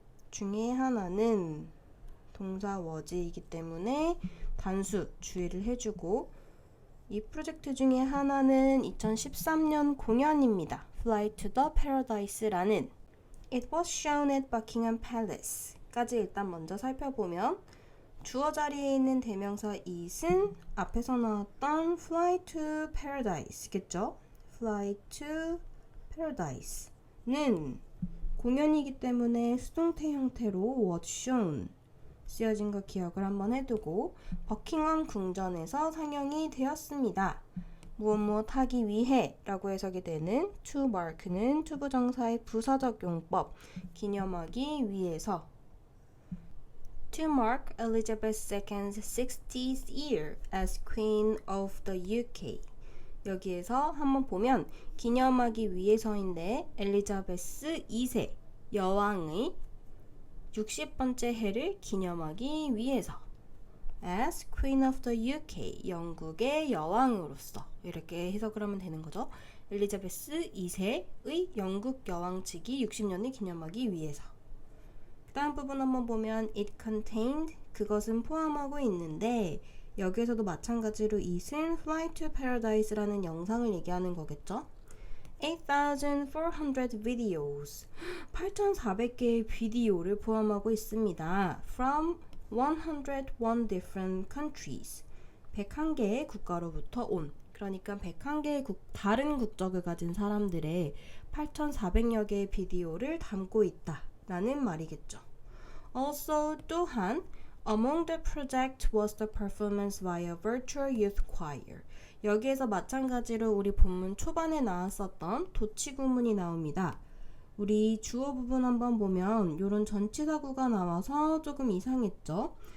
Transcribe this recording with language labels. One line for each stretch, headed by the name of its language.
Korean: 중에 하나는 동사 was이기 때문에 단수 주의를 해주고, 이 프로젝트 중에 하나는 2013년 공연입니다. Fly to the Paradise라는
English: It was shown at Buckingham Palace
Korean: 까지 일단 먼저 살펴보면, 주어 자리에 있는 대명사 it은 앞에서 나왔던 Fly to Paradise 겠죠? Fly to Paradise는 공연이기 때문에 수동태 형태로 was shown 쓰여진 거 기억을 한번 해두고, 버킹엄 궁전에서 상영이 되었습니다. 무엇 하기 위해 라고 해석이 되는 to mark는 투부정사의 부사적 용법, 기념하기 위해서.
English: To mark Elizabeth II's 60th year as Queen of the UK.
Korean: 여기에서 한번 보면 기념하기 위해서인데, 엘리자베스 2세 여왕의 60번째 해를 기념하기 위해서
English: as Queen of the UK,
Korean: 영국의 여왕으로서 이렇게 해석을 하면 되는 거죠. 엘리자베스 2세의 영국 여왕측이 60년을 기념하기 위해서. 그 다음 부분 한번 보면
English: it contained,
Korean: 그것은 포함하고 있는데, 여기에서도 마찬가지로 it은 Fly to Paradise라는 영상을 얘기하는 거겠죠. 8,400 videos, 8,400개의 비디오를 포함하고 있습니다.
English: From 101 different countries,
Korean: 101개의 국가로부터 온, 그러니까 101개의 다른 국적을 가진 사람들의 8,400여 개의 비디오를 담고 있다 라는 말이겠죠.
English: Also, 또한 Among the project was the performance via virtual youth choir.
Korean: 여기에서 마찬가지로 우리 본문 초반에 나왔었던 도치구문이 나옵니다. 우리 주어 부분 한번 보면 이런 전치사구가 나와서 조금 이상했죠?